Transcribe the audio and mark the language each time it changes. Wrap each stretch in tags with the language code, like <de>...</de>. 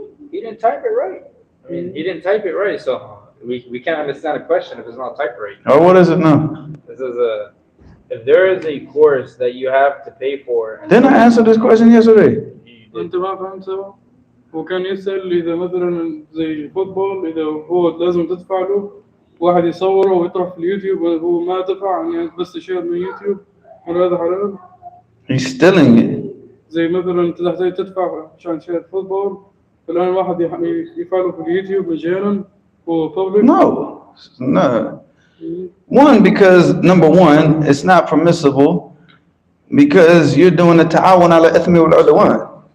<en>He didn't type it right. I mean, he didn't type it right, so we can't understand a question if it's not typed right. Oh, what is it now? This is if there is a course that you have to pay for. Didn't I answer this question yesterday?</en> <ar>انت ما فهمته. وكان يسأل إذا مثلا زي الفوتبول إذا هو لازم تدفع له واحد يصوره ويطرح في اليوتيوب وهو ما دفع يعني بس يشير من يوتيوب هل هذا حلال؟</ar> <en>He's stealing it.</en> <ar>زي مثلا أنت تحتاج تدفع عشان تشاهد فوتبول فالآن واحد يفعله في اليوتيوب مجانا هو public.</ar> <en>No. One, because number one, it's not permissible because you're doing the</en> <ar>ta'awun ala ithmi wal udwan.</ar>